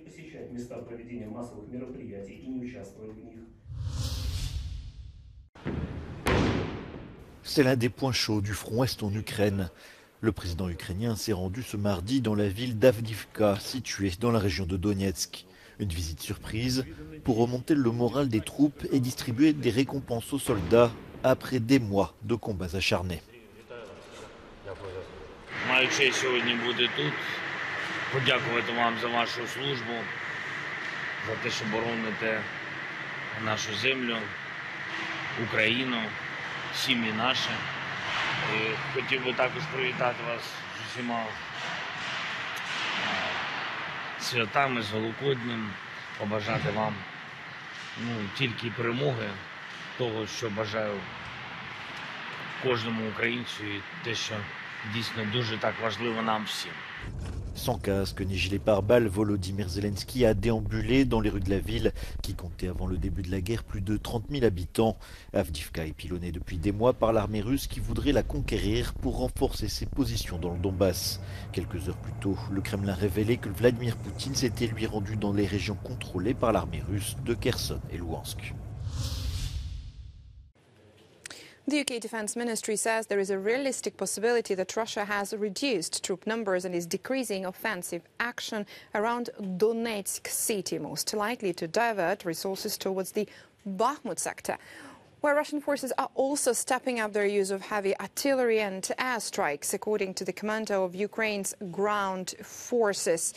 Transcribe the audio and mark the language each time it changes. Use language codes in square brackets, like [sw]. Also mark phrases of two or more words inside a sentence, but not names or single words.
[fr] C'est l'un des points chauds du front Est en Ukraine. Le président ukrainien s'est rendu ce mardi dans la ville d'Avdiivka, située dans la région de Donetsk. Une visite surprise pour remonter le moral des troupes et distribuer des récompenses aux soldats après des mois de combats acharnés. [uk] Маю честь сьогодні бути тут, подякувати вам за вашу службу, за те, що бороните нашу землю, Україну, сім'ї наші. І хотів би також привітати вас з усіма святами, з Великоднем, побажати вам тільки перемоги, того, що бажаю кожному українцю і те, що дійсно дуже так важливо нам всім. [fr] Sans casque ni gilet pare-balles, Volodymyr Zelensky a déambulé dans les rues de la ville qui comptait avant le début de la guerre plus de 30 000 habitants. Avdiivka est pilonnée depuis des mois par l'armée russe qui voudrait la conquérir pour renforcer ses positions dans le Donbass. Quelques heures plus tôt, le Kremlin révélait que Vladimir Poutine s'était lui rendu dans les régions contrôlées par l'armée russe de Kherson et Louhansk. [en] The UK Defence Ministry says there is a realistic possibility that Russia has reduced troop numbers and is decreasing offensive action around Donetsk city, most likely to divert resources towards the Bakhmut sector, where Russian forces are also stepping up their use of heavy artillery and airstrikes, according to the commander of Ukraine's ground forces.